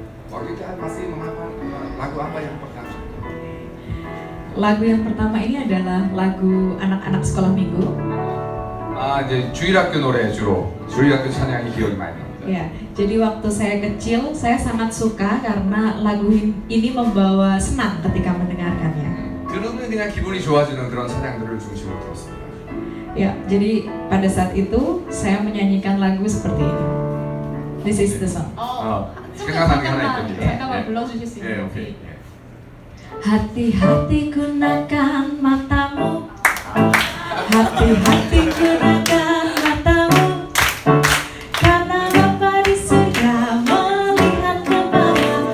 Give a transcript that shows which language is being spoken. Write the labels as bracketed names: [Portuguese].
[Indonesian] Waktu itu masih menghafal lagu apa yang pertama? Lagu yang pertama ini adalah lagu anak-anak sekolah minggu. [Korean] 이제 주일학교 노래 주로 주일학교 찬양이 기억이 많이 납니다. [Indonesian] Ya, jadi waktu saya kecil saya sangat suka karena lagu ini membawa senang ketika mendengarkannya. [Korean] 들으면 그냥 기분이 좋아지는 그런 찬양들을 중심으로 들었습니다. [Indonesian] Ya, jadi pada saat itu saya menyanyikan lagu seperti ini. [English] This is the song. [Korean] 생각나는 게 하나 있거든요. 잠깐만 불러주실 수 예, 있는지. 오케이. [Indonesian] Hati-hati gunakan matamu, hati-hati gunakan matamu, karena Bapa di surga melihat ke bawah.